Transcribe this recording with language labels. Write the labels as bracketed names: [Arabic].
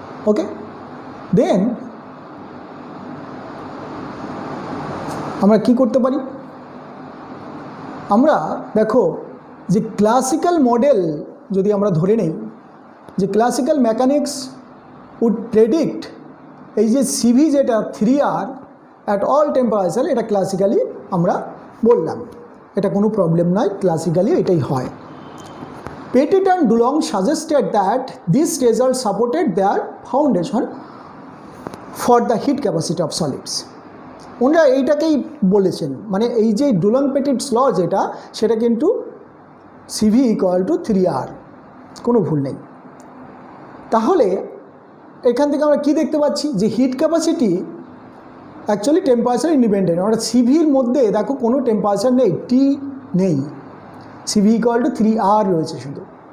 [Bangla] ওকে, দেন আমরা কি করতে পারি, আমরা দেখো যে ক্লাসিক্যাল মডেল যদি আমরা ধরে নেই, যে [English] classical mechanics would predict [Bangla] এই যে সিভি যেটা 3R অ্যাট অল টেম্পারেচার, এটা ক্লাসিক্যালি আমরা বললাম, এটা কোনো প্রবলেম নয়, ক্লাসিক্যালি এটাই হয়। [English] Petit and Dulong suggested that this result supported their foundation for the heat capacity of solids. [Bangla] ওনারা এইটাকেই বলেছেন, মানে এই যে ডুলং পেটিটস ল যেটা, সেটা কিন্তু CV = 3R, কোনো ভুল নেই। তাহলে এখান থেকে আমরা কি দেখতে পাচ্ছি যে hit capacity actually temperature independent, অর্থাৎ সিভির মধ্যে দেখো কোনো টেম্পারেচার নেই, টি নেই, CV = 3R রয়েছে শুধু।